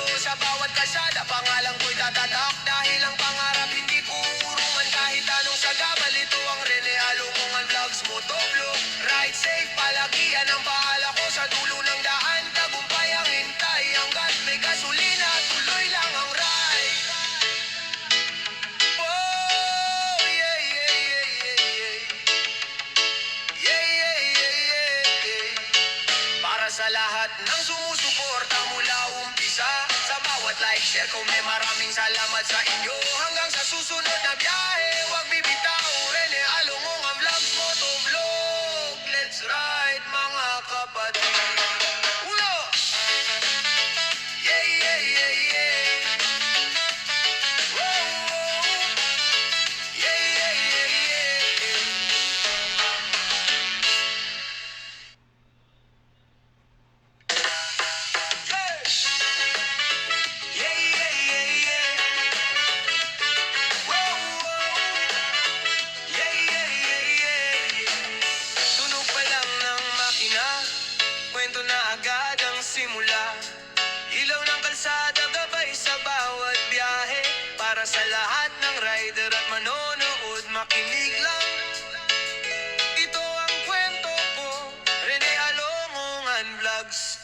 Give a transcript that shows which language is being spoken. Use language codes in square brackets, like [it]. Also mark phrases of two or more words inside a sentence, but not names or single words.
[tl] Sa bawat kalsada pangalan ko'y tatatak, dahil ang pangarap hindi purungan. Kahit anong sagabal, ito ang Rene Alomongan Vlogs, motovlog. [en] Ride safe, [tl] palagi yan ang bahala ko. Sa dulo ng daan, tagumpay ang hintay. Hanggat may gasolina, tuloy lang ang ride. Oh, yeah, yeah, yeah, yeah, yeah. Yeah, yeah, yeah, yeah, yeah. Para sa lahat ng sumusuporta mula umpisa, sa bawat [en] like, share, comment, [tl] maraming salamat sa inyo. Hanggang sa susunod na biyahe, huwag bibitaw. Rene Alomongan Vlogs, motovlog. [en] Let's ride [tl] mga kapatid. Ulo! Yeah, yeah, yeah, yeah. Whoa, whoa. Yeah, yeah, yeah, yeah. Yeah, yeah, yeah, yeah. Whoa, whoa. Yeah, yeah, yeah, yeah. Tunog pa lang ng makina, kwento na agad ang simula. Ilaw ng kalsada, gabay sa bawat biyahe. Para sa lahat ng rider at manonood, makinig lang. Ito ang kwento ko, Rene Alomongan Vlogs.